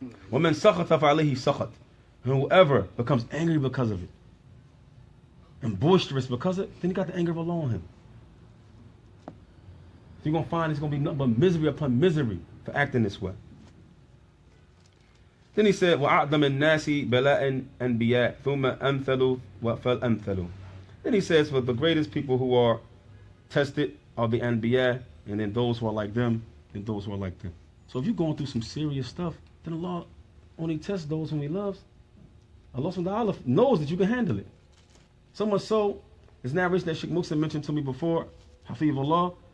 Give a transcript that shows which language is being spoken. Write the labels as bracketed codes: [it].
[ar] وَمَنْ سَخَطَ فَعَلَيْهِ سَخَطْ. [en] And whoever becomes angry because of it, and boisterous because of it, then he got the anger of Allah on him. So you're going to find it's going to be nothing but misery upon misery for acting this way. Then he said, [ar] وَأَعْدَمَ النَّاسِ بَلَاءً أَنْبِيَاء ثُمَّ أَمْثَلُوا وَفَالْأَمْثَلُوا. [en] Then he says, for the greatest people who are tested are the Anbiya, and then those who are like them, and those who are like them. So if you're going through some serious stuff, then Allah only tests those whom He loves. Allah subhanahu wa ta'ala knows that you can handle it. So much so, it's narration that Sheikh Muqsim mentioned to me before, Hafizullah.